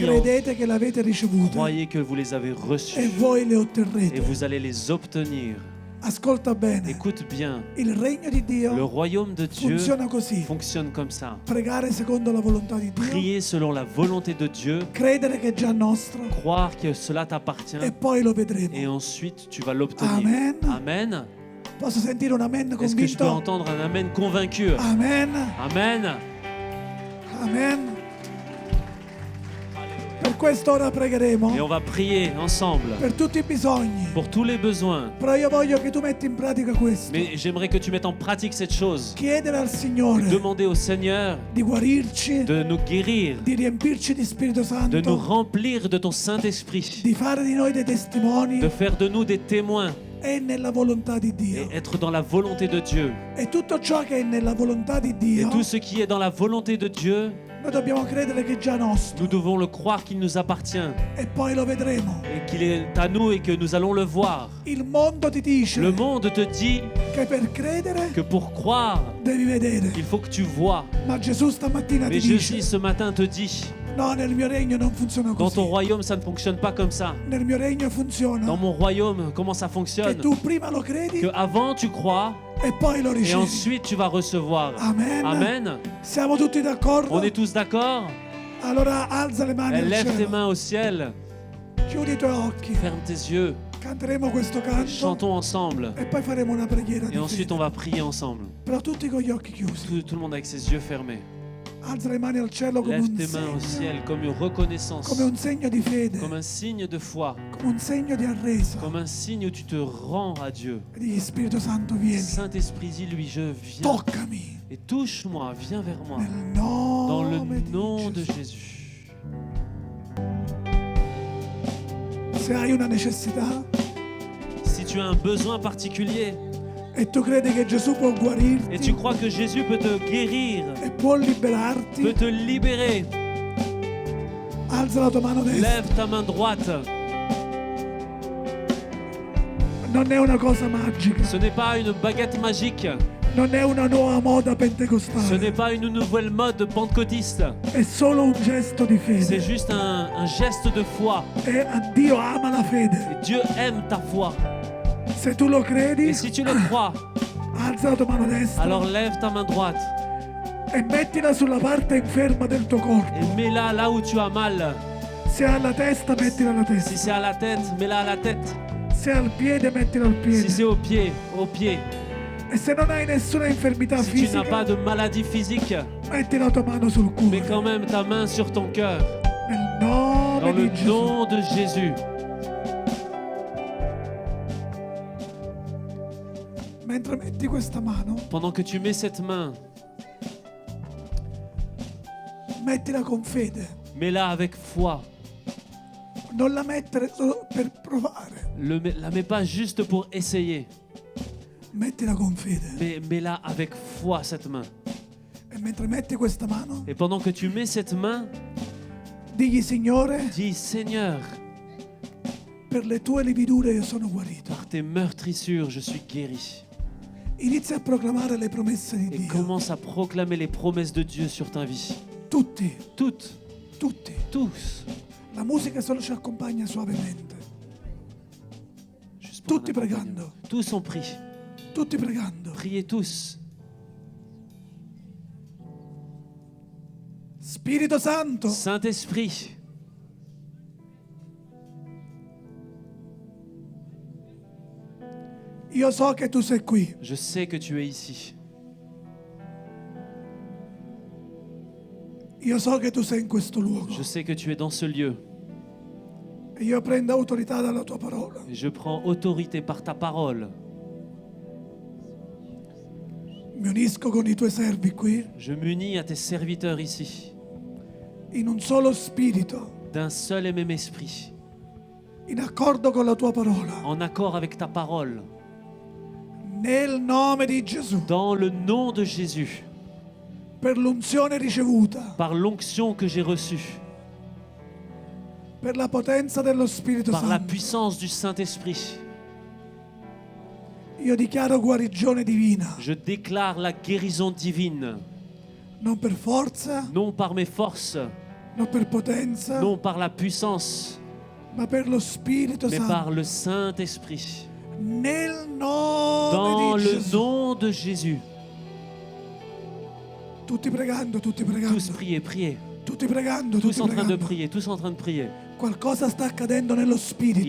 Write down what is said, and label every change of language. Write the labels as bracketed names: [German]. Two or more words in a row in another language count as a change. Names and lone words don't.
[Italian] credete che l'avete ricevute [French] croyez que vous les avez [Italian] e [French] reçues [Italian] voi le [French] et [Italian] otterrete. [French] vous allez les obtenir. [Italian] Ascolta bene, [French] Écoute bien, [Italian] il regno di [French] le [Italian] Dio [French] royaume de Dieu [Italian] funziona così: [French] fonctionne comme ça. [Italian] pregare secondo la volontà di Dio, [French] Prier selon la volonté de Dieu, [Italian] credere che è già nostro [French] croire que cela t'appartient [Italian] e poi lo [French] et [Italian] vedremo. [French] ensuite tu vas l'obtenir. [Italian] Amen. [French] Amen. [Italian] Posso sentire un amen [French] Est-ce que je peux [Italian] convinto? [French] entendre un amen convaincu? [Italian] Amen, [French] Amen. [Italian] amen. Per quest'ora [French] Et [Italian] pregheremo [French] on va prier ensemble [Italian] per tutti i bisogni. [French] pour tous les besoins. [Italian] Però io voglio che tu metti in pratica questo. [French] Mais j'aimerais que tu mettes en pratique cette chose. [Italian] Chiedere al Signore [French] Demander au Seigneur [Italian] di guarirci, [French] de nous guérir, [Italian] di riempirci di Spirito [French] de nous [Italian] Santo, [French] remplir de ton Saint-Esprit, [Italian] di fare di noi dei testimoni. [French] de faire de nous des témoins [Italian] È nella volontà di [French] et [Italian] Dio. [French] être dans la volonté de Dieu. [Italian] E tutto ciò che è nella volontà di [French] Et [Italian] Dio, [French] tout ce qui est dans la volonté de Dieu, [Italian] noi dobbiamo credere che è già nostro. [French] nous devons le croire qu'il nous appartient [Italian] E poi lo vedremo. [French] et qu'il est à nous et que nous allons le voir. [Italian] Il mondo ti dice [French] Le monde te dit [Italian] che per credere [French] que pour croire, [Italian] devi vedere. [French] il faut que tu vois. [Italian] Ma Gesù stamattina ti [French] Mais [Italian] dice: [French] Jésus ce matin te dit, [Italian] no, nel mio regno non funziona [French] dans ton [Italian] così. [French] royaume ça ne fonctionne pas comme ça. [Italian] Nel mio regno funziona [French] Dans mon royaume, comment ça [Italian] che [French] fonctionne? [Italian] tu prima lo credi [French] Que avant tu crois [Italian] e poi lo [French] et [Italian] ricevi. [French] ensuite tu vas recevoir. [Italian] Amen. [French] Amen. [Italian] Siamo tutti d'accordo? [French] On est tous d'accord? [Italian] Allora alza le mani al [French] Lève tes [Italian] cielo. [French] mains au ciel, [Italian] Chiudi i tuoi occhi. [French] ferme tes yeux, [Italian] Canteremo questo canto [French] chantons ensemble [Italian] e poi faremo una preghiera [French] et [Italian] di [French] ensuite [Italian] fede. [French] on va prier ensemble. [Italian] Però tutti con gli occhi chiusi. [French] Tout le monde avec ses yeux fermés. [Italian] Alza le mani al cielo come [French] Lève [Italian] un [French] tes mains au [Italian] segno, [French] ciel comme une reconnaissance, [Italian] come un segno di fede, [French] comme un signe de foi, [Italian] come un segno di arreso. [French] comme un signe où tu te rends à Dieu. [Italian] E digli: Spirito Santo, vieni, [French] Saint-Esprit, dis-lui, je viens [Italian] toccami [French] et touche-moi, viens vers moi, [Italian] nel [French] dans le [Italian] nome di [French] nom de [Italian] Gesù. [French] Jésus. [Italian] Se hai una necessità [French] Si tu as un besoin particulier [Italian] e tu credi che Gesù può [French] et tu [Italian] guarirti [French] crois que Jésus peut te guérir, [Italian] e può liberarti, [French] peut te libérer, [Italian] alza la tua mano destra. [French] lève ta main droite. [Italian] Non è una cosa magica, [French] Ce n'est pas une baguette magique, [Italian] non è una nuova moda [French] ce [Italian] pentecostale, [French] n'est pas une nouvelle mode pentecôtiste, [Italian] è solo un gesto di [French] c'est [Italian] fede. [French] juste un geste de foi. [Italian] E Dio ama la fede. [French] Et Dieu aime ta foi. [Italian] Se tu lo credi, [French] Et si tu le crois, [Italian] alza la tua mano destra [French] alors lève ta main droite [Italian] e mettila sulla parte inferma del tuo corpo. [French] et mets-la là où tu as mal. [Italian] Se hai la testa, mettila alla [French] Si [Italian] testa. [French] c'est à la tête, mets-la à la tête. [Italian] Se hai il piede, mettila al [French] Si [Italian] piede. [French] c'est au pied, au pied. [Italian] E se non hai nessuna infermità [French] Si tu n'as [Italian] fisica, [French] pas de maladie physique, [Italian] metti la tua mano sul [French] mets [Italian] cuore. [French] quand même ta main sur ton cœur. [Italian] Nel [French] Dans [Italian] nome [French] le [Italian] di Gesù. [French] nom de Jésus. [Italian] Mentre metti questa mano, [French] Pendant que tu mets cette main, [Italian] mettila con fede. [French] mets-la avec foi. [Italian] Non la mettere solo per provare. [French] La mets pas juste pour essayer, [Italian] Mettila con fede. [French] mais mets-la avec foi, cette main. [Italian] E mentre metti questa mano, [French] Et pendant que tu mets cette main, [Italian] digli: Signore, [French] dis Seigneur, [Italian] per le tue lividure io sono guarito. [French] par tes meurtrissures, je suis guéri. [Italian] Inizia a proclamare le promesse di [French] Et [Italian] Dio. [French] commence à proclamer les promesses de Dieu sur ta vie. [Italian] Tutti, [French] Toutes, [Italian] tutti. [French] tous. [Italian] La musica solo ci accompagna suavemente. [French] Juste pour un [Italian] Tutti [French] accompagnement. [Italian] pregando. [French] Tous ont pris. [Italian] Tutti pregando. [French] Priez tous. [Italian] Spirito Santo, [French] Saint-Esprit, [Italian] io so che tu sei qui. [French] je sais que tu es ici. [Italian] Io so che tu sei in questo luogo. [French] Je sais que tu es dans ce lieu. [Italian] E io prendo autorità dalla tua parola. [French] Et je prends autorité par ta parole. [Italian] Mi unisco con i tuoi servi qui [French] Je m'unis à tes serviteurs ici, [Italian] in un solo spirito, [French] d'un seul et même esprit, [Italian] in accordo con la tua parola. [French] en accord avec ta parole, [Italian] Nel nome di Gesù, [French] dans le nom de Jésus, [Italian] per l'unzione ricevuta, [French] par l'onction que j'ai reçue, [Italian] per la potenza dello Spirito [French] par la [Italian] Santo. [French] puissance du Saint-Esprit, [Italian] Io dichiaro guarigione divina, [French] je déclare la guérison divine, [Italian] non per forza, [French] non par mes forces, [Italian] non per potenza, [French] non par la puissance, [Italian] ma per lo Spirito [French] mais [Italian] Santo. [French] par le Saint-Esprit, [Italian] Nel nome [French] dans [Italian] di [French] le [Italian] Gesù. [French] nom de Jésus. [Italian] Tutti pregando, tutti pregando, [French] Tous priez, priez. [Italian] tutti pregando, [French] Tous [Italian] tutti [French] en train de [Italian] pregando. [French] prier, tous en train de prier. [Italian] Qualcosa sta accadendo nello spirito.